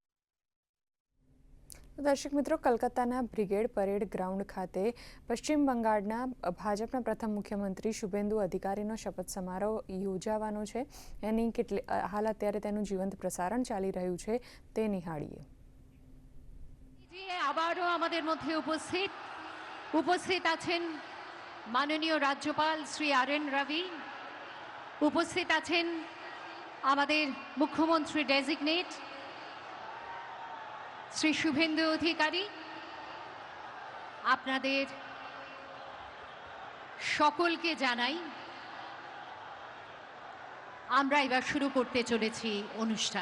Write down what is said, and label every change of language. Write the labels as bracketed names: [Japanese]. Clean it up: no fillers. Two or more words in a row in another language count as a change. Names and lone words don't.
[Gujarati] દર્શક મિત્રો, કલકત્તાના બ્રિગેડ પરેડ ગ્રાઉન્ડ ખાતે પશ્ચિમ બંગાળના ભાજપના પ્રથમ મુખ્યમંત્રી શુભેન્દુ અધિકારીનો શપથ સમારોહ યોજાવાનો છે. હાલ અત્યારે તેનું જીવંત પ્રસારણ ચાલી રહ્યું છે, તે નિહાળીએ. [Bangla] আবারও আমাদের মধ্যে উপস্থিত আছেন মাননীয় রাজ্যপাল শ্রী R.N. রবি, উপস্থিত আছেন আমাদের মুখ্যমন্ত্রী ডেজিগনেট শ্রী শুভেন্দু অধিকারী। আপনাদের সকলকে জানাই আমরা এবার শুরু করতে চলেছি অনুষ্ঠান।